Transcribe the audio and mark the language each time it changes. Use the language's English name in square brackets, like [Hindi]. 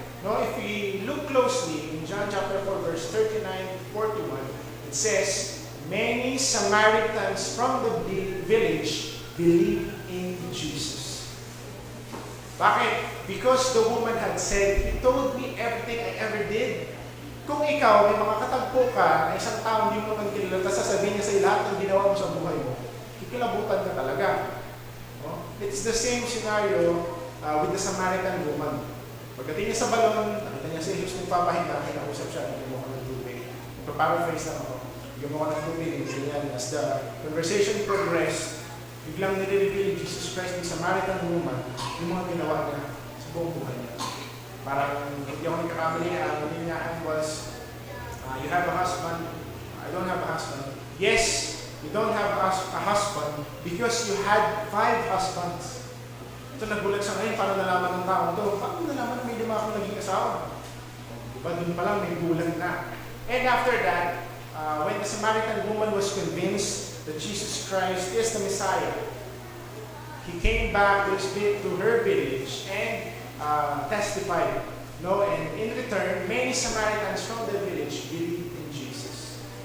[English] No, if we look closely in John chapter 4, verse 39 to 41, it says, many Samaritans from the village believed in Jesus. [Filipino] Bakit? [English] Because the woman had said, "He told me everything I ever did." [Filipino] Kung ikaw, may mga katagpo ka na isang tao hindi mo naman kilala, tapos sasabihin niya sa lahat ng ginawa mo sa buhay mo, kikilabutan ka talaga. No? [English] It's the same scenario with the Samaritan woman. [Filipino] Pagdating niya sa balon, nakita niya si Jesus nagpapahinga, kinausap siya, bigyan mo ka ng tubig. Paraphrase lang ako. Bigyan mo ka ng tubig, ganyan. [English] As the conversation progressed, [Filipino] biglang nire-reveal Jesus Christ ng Samaritan woman yung mga ginawa niya sa buong buhay niya. Parang hindi ako nagkakamali, ang linyaan was, [English] you have a husband, [Filipino] I don't have a husband. [English] Yes, you don't have a husband because you had 5 husbands. [Filipino] Ito nagulat siya ngayon, paano nalaman ng tao ito? Paano nalaman may 5 akong naging asawa? Diba, dun pa lang may gulang na. [English] And after that, when the Samaritan woman was convinced that Jesus Christ is the Messiah, he came back to her village and testified. No, and in return, many Samaritans from the village believed in Jesus.